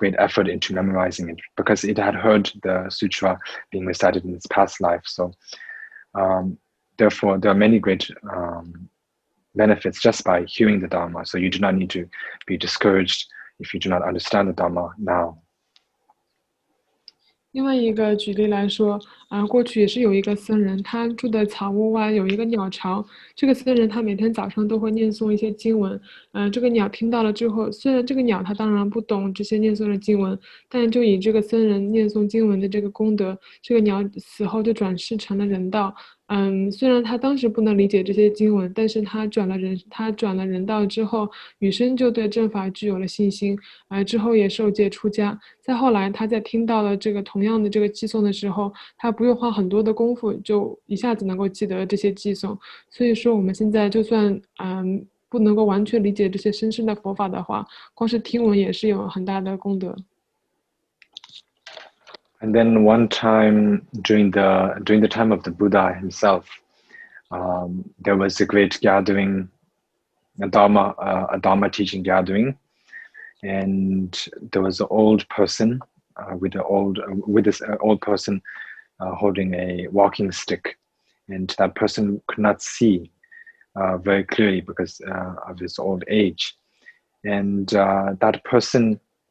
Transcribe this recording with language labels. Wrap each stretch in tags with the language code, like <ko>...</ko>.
<en>great effort into memorizing it because it had heard the sutra being recited in its past life. So therefore, there are many great benefits just by hearing the Dharma. So you do not need to be discouraged if you do not understand the Dharma now.</en> <zh>另外一个举例来说，过去也是有一个僧人，他住的草屋外有一个鸟巢。这个僧人他每天早上都会念诵一些经文，这个鸟听到了之后，虽然这个鸟它当然不懂这些念诵的经文，但就以这个僧人念诵经文的这个功德，这个鸟死后就转世成了人道。虽然他当时不能理解这些经文，但是他转了人道之后，羽生就对正法具有了信心，之后也受戒出家。再后来，他在听到了这个同样的这个偈颂的时候，他不用花很多的功夫，就一下子能够记得这些偈颂。所以说，我们现在就算不能够完全理解这些深深的佛法的话，光是听闻也是有很大的功德。</zh> <en>And then one time during the time of the Buddha himself, there was a great gathering, a Dharma teaching gathering, and there was an old person with this old person holding a walking stick, and that person could not see very clearly because of his old age, and that person</en>